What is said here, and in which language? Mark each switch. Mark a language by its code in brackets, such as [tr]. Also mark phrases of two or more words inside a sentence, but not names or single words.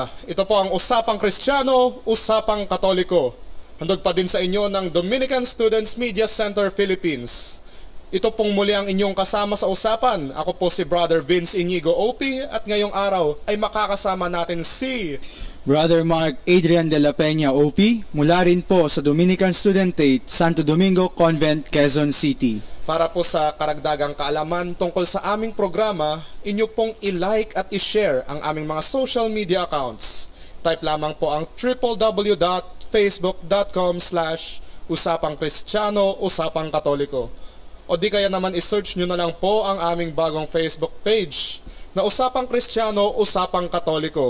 [tl] Ito po ang Usapang Kristiyano, Usapang Katoliko. Handog pa din sa inyo ng Dominican Students Media Center Philippines. Ito pong muli ang inyong kasama sa usapan. Ako po si Brother Vince Inigo OP at ngayong araw ay makakasama natin si Brother Mark Adrian de la Peña OP mula rin po sa Dominican Studentate, Santo Domingo Convent, Quezon City. Para po sa karagdagang kaalaman tungkol sa aming programa, inyo pong i-like at i-share ang aming mga [en] social media accounts. [tl] Type lamang po ang www.facebook.com/usapangkristiyano, Usapang Katoliko. O di kaya naman i-search nyo na lang po ang aming bagong Facebook page na Usapang Kristiyano, Usapang Katoliko.